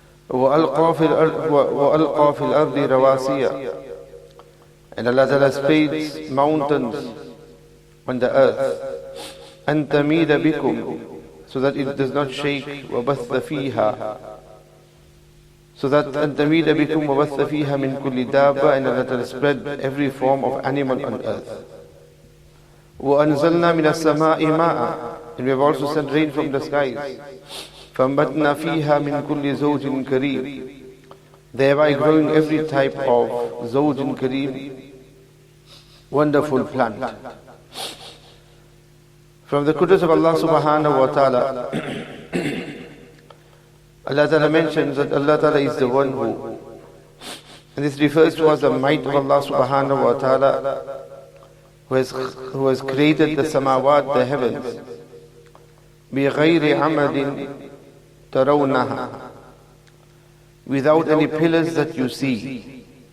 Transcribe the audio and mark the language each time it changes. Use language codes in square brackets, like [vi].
[ar] وَأَلْقَى فِي الْأَرْضِ رَوَاسِيَ, [en] and Allah ta'ala spreads mountains on the earth, [ar] أَن تَمِيدَ بِكُمْ, [en] so that it does not shake. [ar] وَبَثَّ فِيهَا, [en] so that [ar] أَن تَمِيدَ بِكُمْ وَبَثَّ فِيهَا مِن كُلِّ دَابَّةٍ, [en] and Allah ta'ala spread every form of animal on earth. [ar] وَأَنزَلْنَا مِنَ السَّمَاءِ مَاءً, [en] and we have also sent rain from the skies. [ar] فَأَنبَتْنَا فِيهَا مِن كُلِّ زَوْجٍ كَرِيمٍ, [en] thereby growing every type of [ar] زَوْجٍ كَرِيمٍ, [en] wonderful plant. From the qudrat of Allah subhanahu wa ta'ala, Allah ta'ala mentions that Allah ta'ala is the one who, and this refers to as the might of Allah subhanahu wa ta'ala, who has created the samawat, the heavens, [ar] بِغَيْرِ عَمَدٍ تَرَوْنَهَا, [en] without any pillars that you see.